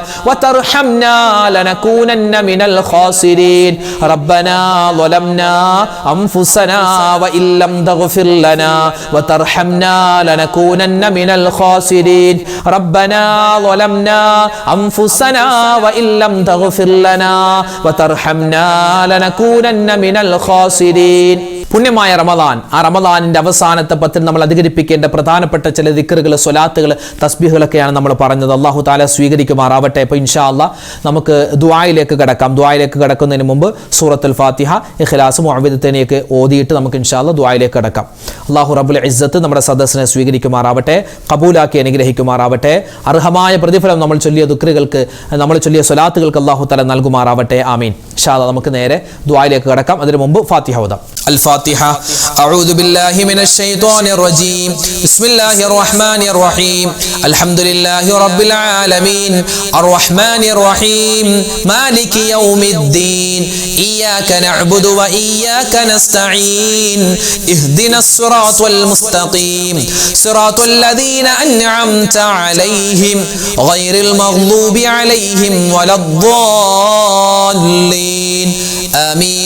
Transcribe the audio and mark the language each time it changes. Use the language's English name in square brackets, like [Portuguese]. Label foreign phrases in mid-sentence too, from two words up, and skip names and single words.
[Arabic] وترحمنا لنكونن من الخاسرين ربنا ظلمنا أنفسنا وإن لم تغفر لنا وترحمنا لنكونن من الخاسرين ربنا ظلمنا أنفسنا وإن لم تغفر لنا وترحمنا لنكونن من الخاسرين [Malayalam] പുണ്യമായ റമദാൻ, ആ റമദാനിന്റെ അവസാനത്തെ പത്തിൽ നമ്മൾ അധികരിപ്പിക്കേണ്ട പ്രധാനപ്പെട്ട ചില ദിക്റുകൾ, സ്വലാത്തുകൾ, തസ്ബീഹുകളൊക്കെയാണ് നമ്മൾ പറഞ്ഞത്. [Arabic] الله تعالى [Malayalam] സ്വീകരിക്കുമാറാവട്ടെ. അപ്പോൾ [Arabic] إن شاء الله [Malayalam] നമുക്ക് ദുആയിലേക്ക് കടക്കാം. ദുആയിലേക്ക് കടക്കുന്നതിന് മുമ്പ് സൂറത്തുൽ ഫാത്തിഹ, ഇഖ്ലാസ്, മുഅവ്വിദത്തൈനൊക്കെ ഓതിയിട്ട് നമുക്ക് [Arabic] إن شاء الله [Malayalam] ദുആയിലേക്ക് കടക്കാം. [Arabic] الله رب العزة [Malayalam] നമ്മുടെ സദസ്സിനെ സ്വീകരിക്കുമാറാവട്ടെ, കബൂലാക്കി അനുഗ്രഹിക്കുമാറാവട്ടെ. അർഹമായ പ്രതിഫലം നമ്മൾ ചൊല്ലിയ ദിക്റുകൾക്ക്, നമ്മൾ ചൊല്ലിയ സ്വലാത്തുകൾക്ക് [Arabic] الله تعالى [Malayalam] നൽകുമാറാവട്ടെ. ആമീൻ. [Arabic] إن شاء الله [Malayalam] നമുക്ക് നേരെ ദുആയിലേക്ക് കടക്കാം. അതിനു മുമ്പ് ഫാത്തിഹ ഓതാം. [Arabic] الفاتحة. أعوذ بالله من الشيطان الرجيم. بسم الله الرحمن الرحيم. الحمد لله رب العالمين الرحمن الرحيم مالك يوم الدين إياك نعبد وإياك نستعين اهدنا الصراط المستقيم صراط الذين أنعمت عليهم غير المغضوب عليهم ولا الضالين آمين.